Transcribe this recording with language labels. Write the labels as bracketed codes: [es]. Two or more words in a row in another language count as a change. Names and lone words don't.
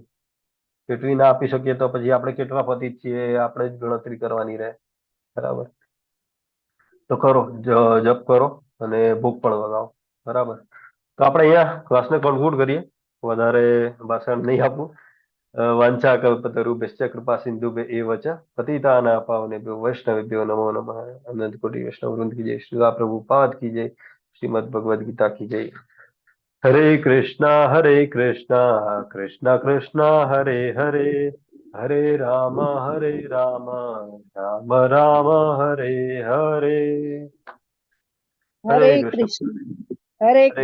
[gu] કેટલી ના આપી શકીએ તો પછી આપણે કેટલા પતિત છીએ આપણે જ ગણતરી કરવાની રહે. બરાબર. તો કરો, જપ કરો અને ભોગ પણ લગાવો. બરાબર. તો આપણે અહીંયા ક્લાસને કન્ક્લુડ કરીએ. વધારે ભાષણ નહીં આપવું. [sa] वाञ्छाकल्पतरुभ्यश्च कृपा सिन्धुभ्य एव च पतितानां पावनेभ्यो वैष्णवेभ्यो नमो नमः। [hi] अनंत कोटि वैष्णव वृंद की जय, श्रीला प्रभुपाद की जय, श्रीमद् भगवद गीता की जय। [sa] हरे कृष्णा कृष्णा कृष्णा हरे हरे, हरे राम राम राम हरे हरे। हरे हरे कृष्ण कृष्ण हरे हरे कृष्ण कृष्ण प्रभु।